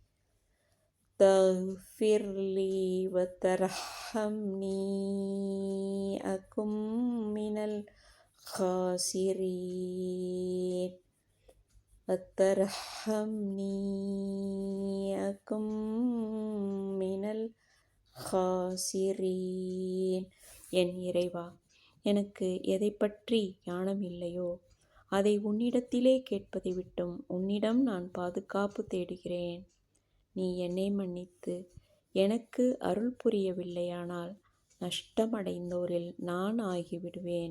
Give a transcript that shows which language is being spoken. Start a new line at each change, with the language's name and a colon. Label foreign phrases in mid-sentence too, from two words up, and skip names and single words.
Arabic: تغفر لي وترحمني أكن من الخاسرين وترحمني أكن من الخاسرين.
Tamil: என் இறைவா, எனக்கு எதை பற்றி ஞானம் இல்லையோ அதை உன்னிடத்திலே கேட்பதை விட்டும் உன்னிடம் நான் பாதுகாப்பு தேடுகிறேன். நீ என்னை மன்னித்து எனக்கு அருள் புரியவில்லையானால் நஷ்டமடைந்தோரில் நான் ஆகிவிடுவேன்.